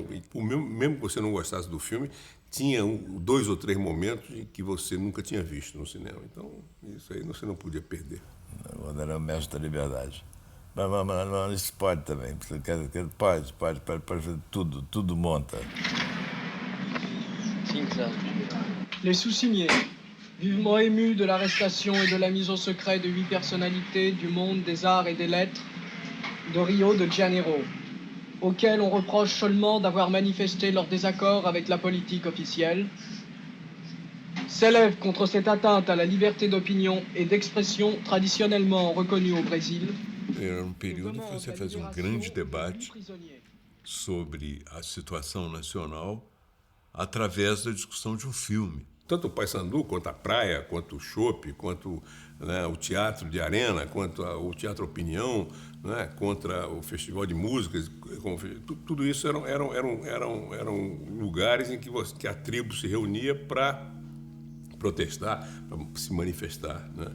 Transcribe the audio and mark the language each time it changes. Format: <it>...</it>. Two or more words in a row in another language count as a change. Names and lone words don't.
<pt>E mesmo que você não gostasse do filme, tinha 2 ou 3 momentos em que você nunca tinha visto no cinema. Então, isso aí você não podia perder. Quando era o mestre da liberdade. Mas isso pode também. Pode fazer tudo monta.</pt> <fr>Les sous-signés, vivement émus de l'arrestation et de la mise au secret de 8 personnalités du monde des arts et des lettres de Rio de Janeiro, auxquels on reproche seulement d'avoir manifesté leur désaccord avec la politique officielle, s'élèvent contre cette atteinte à la liberté d'opinion et d'expression traditionnellement reconnue au Brésil.</fr> <pt>Era um período que você fazia um grande debate sobre a situação nacional através da discussão de um filme. Tanto o Paissandu, quanto a praia, quanto o chopp, quanto, né, o teatro de arena, quanto o teatro opinião, né, contra o festival de músicas, tudo isso eram lugares em que a tribo se reunia para protestar, para se manifestar, né?</pt>